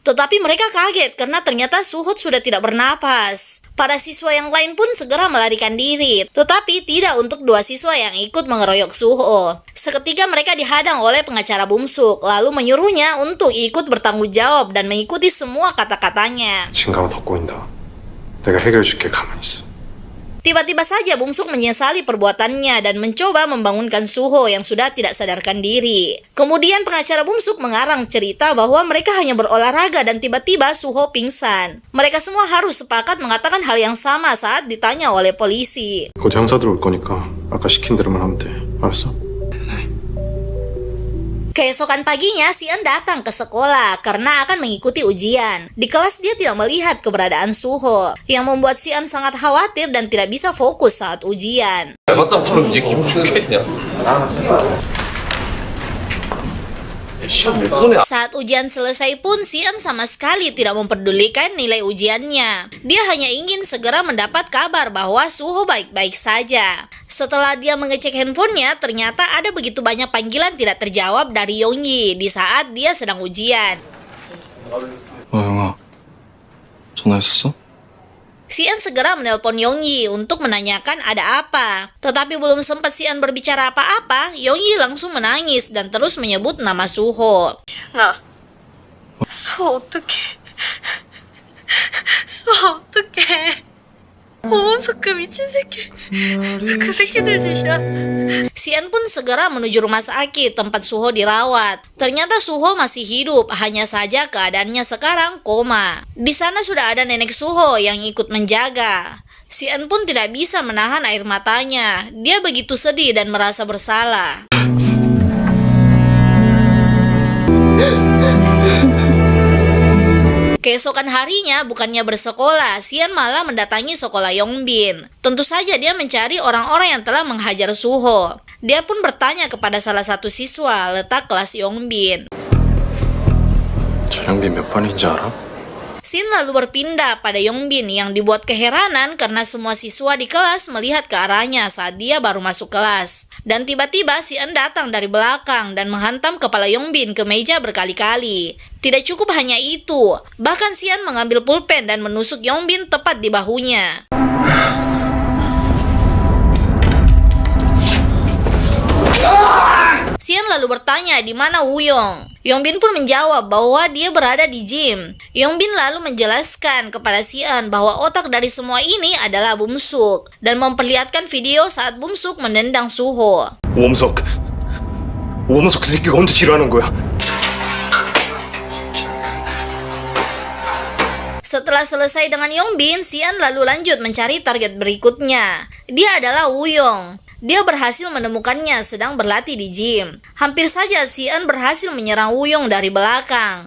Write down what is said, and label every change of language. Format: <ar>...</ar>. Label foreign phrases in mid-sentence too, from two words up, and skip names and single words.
<id>Tetapi mereka kaget karena ternyata Suho sudah tidak bernapas. Para siswa yang lain pun segera melarikan diri. Tetapi tidak untuk dua siswa yang ikut mengeroyok Suho. Seketika mereka dihadang oleh pengacara Bumsuk, lalu menyuruhnya untuk ikut bertanggung jawab dan mengikuti semua kata-katanya.</id> <ko>진가가 더 꼬인다. 내가 해결해줄게. 가만히 있어.</ko> <id>Tiba-tiba saja Bumsuk menyesali perbuatannya dan mencoba membangunkan Suho yang sudah tidak sadarkan diri. Kemudian pengacara Bumsuk mengarang cerita bahwa mereka hanya berolahraga dan tiba-tiba Suho pingsan. Mereka semua harus sepakat mengatakan hal yang sama saat ditanya oleh polisi.</id> <ko>곧 형사들 올 거니까 아까 시킨 대로만 하면 돼. 알았어?</ko> <id>Keesokan paginya, Sian datang ke sekolah karena akan mengikuti ujian. Di kelas dia tidak melihat keberadaan Suho, yang membuat Sian sangat khawatir dan tidak bisa fokus saat ujian. Saat ujian selesai pun, Sian sama sekali tidak memperdulikan nilai ujiannya. Dia hanya ingin segera mendapat kabar bahwa Suho baik-baik saja. Setelah dia mengecek handphonenya, ternyata ada begitu banyak panggilan tidak terjawab dari Yongyi di saat dia sedang ujian.</id> <ko>영아, 전화했었어?</ko> <id>Sian segera menelpon Yongyi untuk menanyakan ada apa. Tetapi belum sempat Sian berbicara apa-apa, Yongyi langsung menangis dan terus menyebut nama Suho.</id> <ko>나 수호 어떡해. 수호 어떡해. 보험석 그 미친 새끼. 그 새끼들 짓이야.</ko> <id>Sian pun segera menuju rumah sakit tempat Suho dirawat. Ternyata Suho masih hidup, hanya saja keadaannya sekarang koma. Di sana sudah ada nenek Suho yang ikut menjaga. Sian pun tidak bisa menahan air matanya. Dia begitu sedih dan merasa bersalah. Keesokan harinya, bukannya bersekolah, Sian malah mendatangi sekolah Yongbin. Tentu saja dia mencari orang-orang yang telah menghajar Suho. Dia pun bertanya kepada salah satu siswa letak kelas Yongbin.</id> <ko>전영빈 몇 반인지 알아?</ko> <id>Sin lalu berpindah pada Yongbin yang dibuat keheranan karena semua siswa di kelas melihat ke arahnya saat dia baru masuk kelas. Dan tiba-tiba Sian datang dari belakang dan menghantam kepala Yongbin ke meja berkali-kali. Tidak cukup hanya itu, bahkan Sian mengambil pulpen dan menusuk Yongbin tepat di bahunya. Sian lalu bertanya di mana Wuyong. Yongbin pun menjawab bahwa dia berada di gym. Yongbin lalu menjelaskan kepada Sian bahwa otak dari semua ini adalah Bumsuk dan memperlihatkan video saat Bumsuk menendang Suho.</id> <ko>오범석 그 새끼가 언제 지랄하는 거야?</ko> <id>Setelah selesai dengan Yongbin, Sian lalu lanjut mencari target berikutnya. Dia adalah Wuyong. Dia berhasil menemukannya sedang berlatih di gym. Hampir saja Sian berhasil menyerang Wuyong dari belakang.</id>